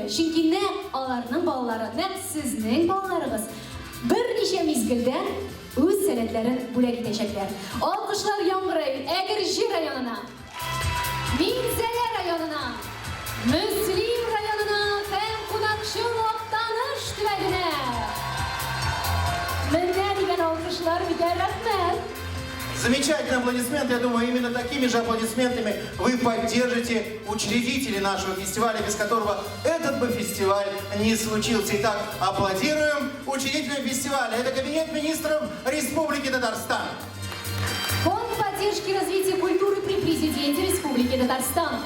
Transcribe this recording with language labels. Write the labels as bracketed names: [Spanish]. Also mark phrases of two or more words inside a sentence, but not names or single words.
[Tatar] Чөнки нәкъ аларның балалары, нәкъ сезнең балаларыгыз берничә мизгелдән үз сәләтләрен бүләк итәчәкләр. Алкышлар яңгырый Әгерҗе районына, Минзәлә районына, Мөслим районына һәм Кунакчыл Актаныш төбәгенә. Менә дигән алкышлар битә, рәхмәт. [Russian] Замечательный аплодисмент. Я думаю, именно такими же аплодисментами вы поддержите учредителей нашего фестиваля, без которого этот бы фестиваль не случился. Итак, аплодируем учредителям фестиваля. Это Кабинет министров Республики Татарстан. Фонд поддержки развития культуры при президенте Республики Татарстан.